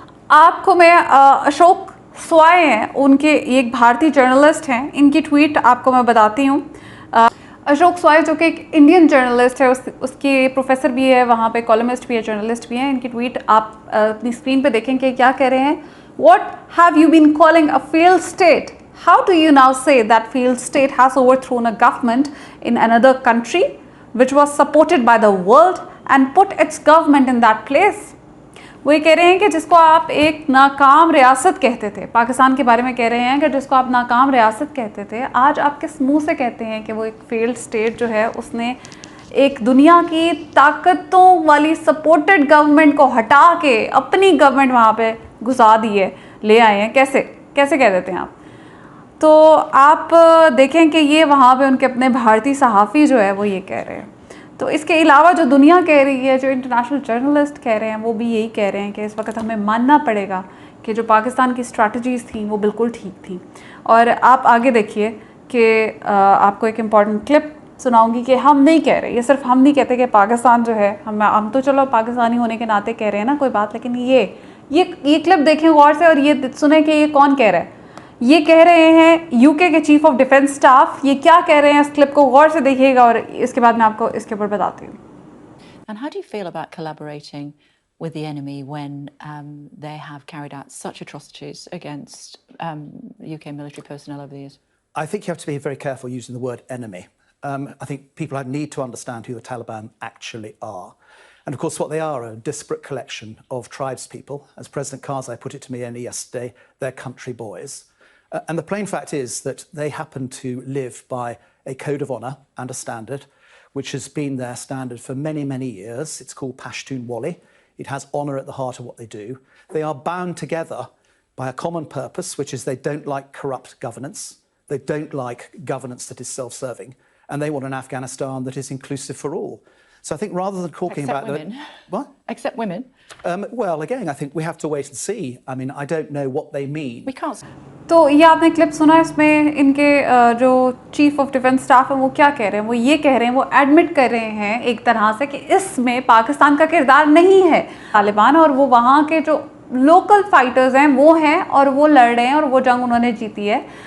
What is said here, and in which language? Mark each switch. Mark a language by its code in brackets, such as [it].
[hi] आपको मैं अशोक स्वाय हैं, उनके एक भारतीय जर्नलिस्ट हैं, इनकी ट्वीट आपको मैं बताती हूँ। अशोक स्वाय जो कि एक इंडियन जर्नलिस्ट है, उसके प्रोफेसर भी है, वहाँ पे कॉलमिस्ट भी है, जर्नलिस्ट भी हैं। इनकी ट्वीट आप अपनी स्क्रीन पे देखें कि क्या कह रहे हैं। [en] What have you been calling a failed state? How do you now say that failed state has overthrown a government in another country which was supported by the world and put its government in that place? वो ये कह रहे हैं कि जिसको आप एक नाकाम रियासत कहते थे, पाकिस्तान के बारे में कह रहे हैं कि जिसको आप नाकाम रियासत कहते थे, आज आप किस मुंह से कहते हैं कि वो एक फेल्ड स्टेट जो है उसने एक दुनिया की ताकतों वाली सपोर्टेड गवर्नमेंट को हटा के अपनी गवर्नमेंट वहाँ पे घुसा दी है, ले आए हैं। कैसे कह देते हैं आप? तो आप देखें कि ये वहाँ पे उनके अपने भारतीय सहाफ़ी जो है वो ये कह रहे हैं। तो इसके अलावा जो दुनिया कह रही है, जो इंटरनेशनल जर्नलिस्ट कह रहे हैं, वो भी यही कह रहे हैं कि इस वक्त हमें मानना पड़ेगा कि जो पाकिस्तान की स्ट्रैटेजीज़ थी वो बिल्कुल ठीक थी। और आप आगे देखिए कि आपको एक इम्पॉर्टेंट क्लिप सुनाऊंगी कि हम नहीं कह रहे, ये सिर्फ हम नहीं कहते कि पाकिस्तान जो है, हम तो चलो पाकिस्तानी होने के नाते कह रहे हैं ना, कोई बात, लेकिन ये क्लिप देखें गौर से और ये सुने कि ये कौन कह रहा है। ये कह रहे हैं यूके के चीफ ऑफ डिफेंस स्टाफ। ये क्या कह रहे हैं, इस क्लिप को गौर से देखिएगा और इसके बाद मैं आपको इसके ऊपर बताती हूँ। And how do you feel about collaborating with the enemy when they have carried out such atrocities against UK military personnel over the years? I think you have to be very careful using the word enemy. I think people need to understand who the Taliban actually are. And of course, what they are a disparate collection of tribespeople. As President Karzai put it to me only yesterday, they're country boys. And the plain fact is that they happen to live by a code of honour and a standard, which has been their standard for many, many years. It's called Pashtun Wali. It has honour at the heart of what they do. They are bound together by a common purpose, which is they don't like corrupt governance. They don't like governance that is self-serving. And they want an Afghanistan that is inclusive for all. So I think rather than talking Except about... women. What? Except women. Well, again, I think we have to wait and see. I mean, I don't know what they mean. We can't... [hi] तो ये आपने clip सुना, इसमें इनके जो chief of defence staff है वो क्या कह रहे हैं। वो ये कह रहे हैं, वो एडमिट कर रहे हैं एक तरह से कि इसमें पाकिस्तान का किरदार नहीं है। तालिबान और वो वहाँ के जो लोकल फाइटर्स हैं वो हैं और वो लड़ रहे हैं और वो जंग उन्होंने जीती है।